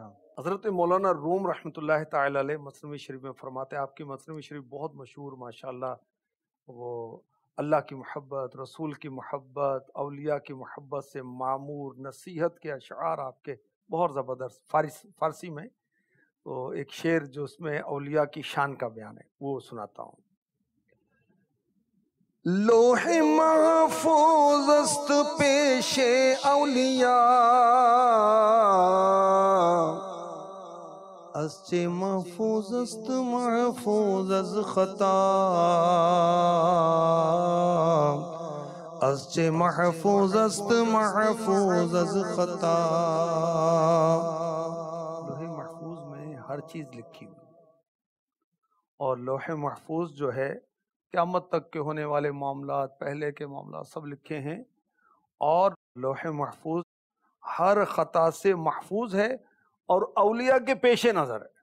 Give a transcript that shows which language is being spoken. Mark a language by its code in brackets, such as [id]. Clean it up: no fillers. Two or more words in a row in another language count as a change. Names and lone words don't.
[ur] حضرت مولانا روم رحمۃ اللہ تعالی علیہ مثنوی شریف میں فرماتے ہیں، آپ کی مثنوی شریف بہت مشہور ماشاءاللہ، وہ اللہ کی محبت، رسول کی محبت، اولیاء کی محبت سے معمور نصیحت کے اشعار آپ کے بہت زبردست فارسی میں، تو ایک شعر جو اس میں اولیاء کی شان کا بیان ہے وہ سناتا ہوں۔ [fa] لوح محفوظ است پیش اولیاء، از چه محفوظ است محفوظ از خطا، از چه محفوظ است محفوظ از خطا۔ [ur] لوح محفوظ میں ہر چیز لکھی ہوئی، اور لوح محفوظ جو ہے قیامت تک کے ہونے والے معاملات، پہلے کے معاملات سب لکھے ہیں، اور لوح محفوظ ہر خطا سے محفوظ ہے اور اولیاء کے پیش نظر ہے۔